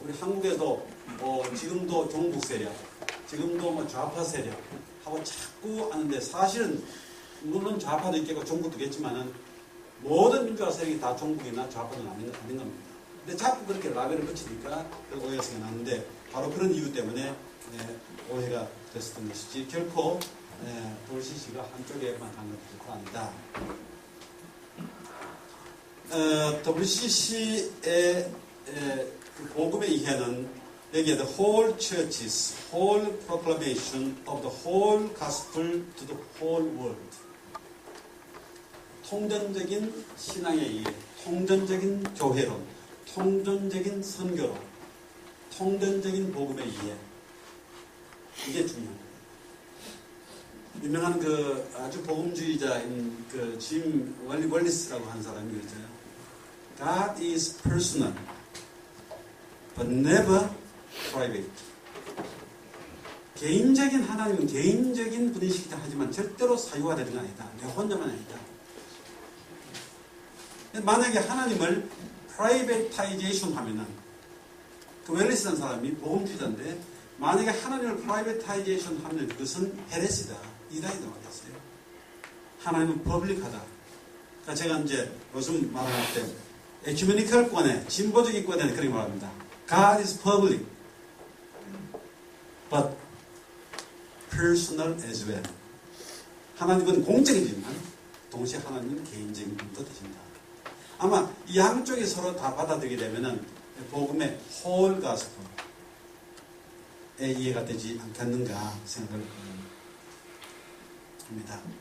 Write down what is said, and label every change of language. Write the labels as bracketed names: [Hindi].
[Korean] 우리 한국에도 지금도 종북 세력, 지금도 뭐 좌파 세력 하고 자꾸 하는데 사실은 물론 좌파도 있겠고 종북도 있겠지만은 모든 민주화 세력이 다 종북이나 좌파는 아닌 겁니다. 근데 자꾸 그렇게 라벨을 붙이니까 그 오해가 나는데 바로 그런 이유 때문에 오해가 됐었던 것이지 결코 WCC가 한쪽에만 간 것도 아니다. WCC의 그 복음의 이해는 여기에 [English] the whole churches, whole proclamation of the whole gospel to the whole world. [Korean] 통전적인 신앙의 이해, 통전적인 교회론, 통전적인 선교론, 통전적인 복음의 이해. 이게 중요합니다. 유명한 그 아주 복음주의자인 그 짐 월리스라고 하는 사람이 그랬잖아요. [English] God is personal, but never private. [Korean] 개인적인 하나님은 개인적인 분이시기도 하지만 절대로 사유화되는 건 아니다. 내 혼자만 아니다. 만약에 하나님을 프라이베타이제이션 하면은 그 웰리스라는 사람이 복음주의자인데 만약에 하나님을 프라이베타이제이션 하면 그것은 헤레시다. 이단이 나왔어요. 하나님은 퍼블릭하다. 그러니까 제가 이제 요즘 말할 때 에큐메니컬권에 진보적인 권에 그렇게 말합니다. [English] God is public, but personal as well. [Korean] 하나님은 공적이지만 동시에 하나님은 개인적인 분도 되신다. 아마 이 양쪽이 서로 다 받아들이게 되면은 복음의 whole gospel의 이해가 되지 않겠는가 생각을 합니다.